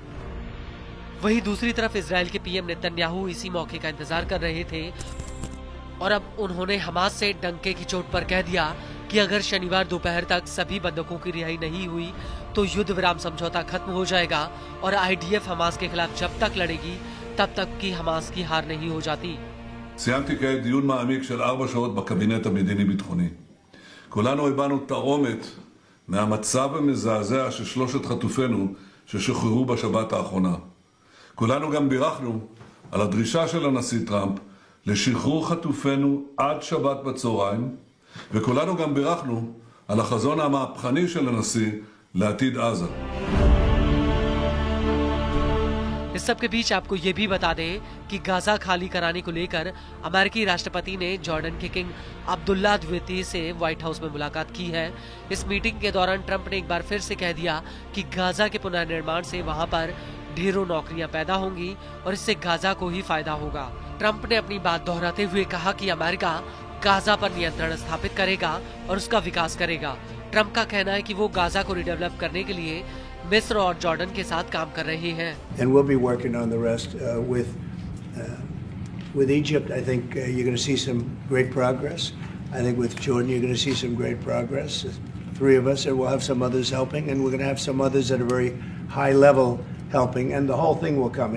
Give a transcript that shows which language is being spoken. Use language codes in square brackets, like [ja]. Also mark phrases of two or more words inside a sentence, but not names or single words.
[hi] वहीं दूसरी तरफ इजराइल के पीएम नेतन्याहू इसी मौके का इंतजार कर रहे थे और अब उन्होंने हमास से डंके की चोट पर कह दिया कि अगर शनिवार दोपहर तक सभी बंधकों की रिहाई नहीं हुई तो युद्ध विराम समझौता खत्म हो जाएगा और आईडीएफ हमास के खिलाफ जब तक लड़ेगी तब तक की हमास की हार नहीं हो जाती। [he] סיימתי כעת דיון מעמיק של 4 שעות בקבינט המדיני-ביטחוני. כולנו הבנו את העומק מהמצב המזעזע של 3 חטופינו ששוחררו בשבת האחרונה. כולנו גם בירכנו על הדרישה של הנשיא טראמפ לשחרור חטופינו עד שבת בצהריים, וכולנו גם בירכנו על החזון המהפכני של הנשיא לעתיד עזה. [hi] इस सब के बीच आपको ये भी बता दें कि गाजा खाली कराने को लेकर अमेरिकी राष्ट्रपति ने जॉर्डन के किंग अब्दुल्ला द्वितीय से व्हाइट हाउस में मुलाकात की है। इस मीटिंग के दौरान ट्रंप ने एक बार फिर से कह दिया कि गाजा के पुनर्निर्माण से वहां पर ढेरों नौकरियां पैदा होंगी और इससे गाजा को ही फायदा होगा। ट्रंप ने अपनी बात दोहराते हुए कहा कि अमेरिका गाजा पर नियंत्रण स्थापित करेगा और उसका विकास करेगा। ट्रंप का कहना है कि वो गाजा को रिडेवलप करने के लिए मिस्र और जॉर्डन के साथ काम कर रहे हैं। [en] And we'll be working on the rest with Egypt. I think you're going to see some great progress. I think with Jordan you're going to see some great progress. 3 of us, and we'll have some others helping, and we're going to have some others at a very high level helping, and the whole thing will come.